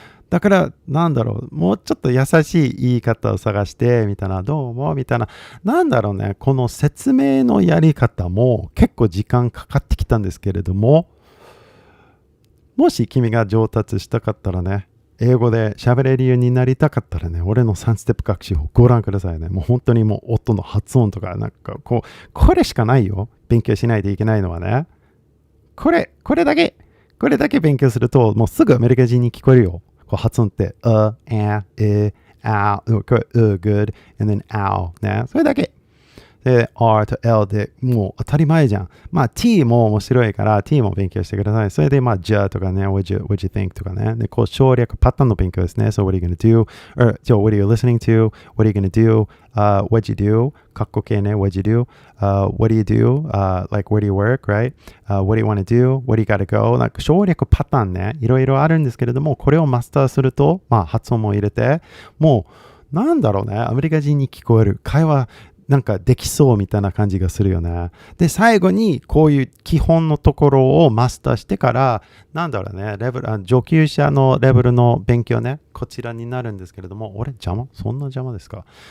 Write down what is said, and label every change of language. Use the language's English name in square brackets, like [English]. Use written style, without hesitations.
[Japanese] だから、なんだろう、もうちょっと優しい言い方を探して、みたいな、どうも、みたいな、なんだろうね、この説明のやり方も結構時間かかってきたんですけれども、もし君が上達したかったらね、英語で喋れるようになりたかったらね、俺の3ステップ学習法ご覧くださいね。もう本当にもう音の発音とか、なんかこれしかないよ。勉強しないといけないのはね。これだけ勉強すると、もうすぐアメリカ人に聞こえるよ。発音って、 [English] good, and then ow ね。 [Japanese] それだけ。で、R と L でもう当たり前じゃん。まあ T も面白いから T も勉強してください。それでまあ J とかね、 [English] what you think [Japanese] とかね。で、省略パターンの勉強ですね。 [English] So what are you gonna do?So what are you listening to? What are you gonna do?What you do? [Japanese] カッコ系ね。 [English] What you do?What do you do?Like where do you work? Right?What do you wanna do? What do you gotta go? [Japanese] なんか省略パターンね。いろいろあるんですけれども、これをマスターすると、まあ発音も入れて、もうなんだろうね。アメリカ人に聞こえる。会話なんかできそうみたいな感じがするよね。で、最後にこういう基本のところをマスターしてから、なんだろうね、上級者のレベルの勉強ね、こちらになるんですけれども、そんな邪魔ですか？